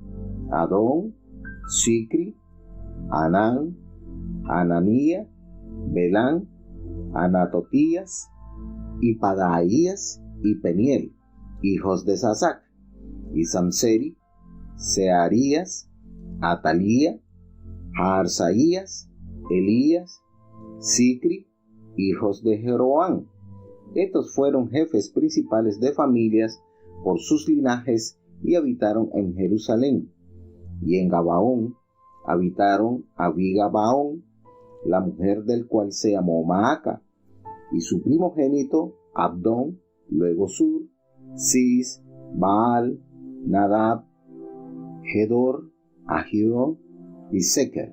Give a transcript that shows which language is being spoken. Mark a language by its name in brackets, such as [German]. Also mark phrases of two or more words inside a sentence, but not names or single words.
[Spanish] Adón, Sicri, Anán, Ananía, Belán, Anatotías, y Padaías y Peniel, hijos de Sasac, y Samseri, Searías, Atalía, Jaarsaías, Elías, Sicri, hijos de Jeroán. Estos fueron jefes principales de familias por sus linajes y habitaron en Jerusalén. Y en Gabaón habitaron Abigabaón, la mujer del cual se llamó Maaca, y su primogénito Abdón, luego Sur, Cis, Baal, Nadab, Gedor, Ahión y Seker.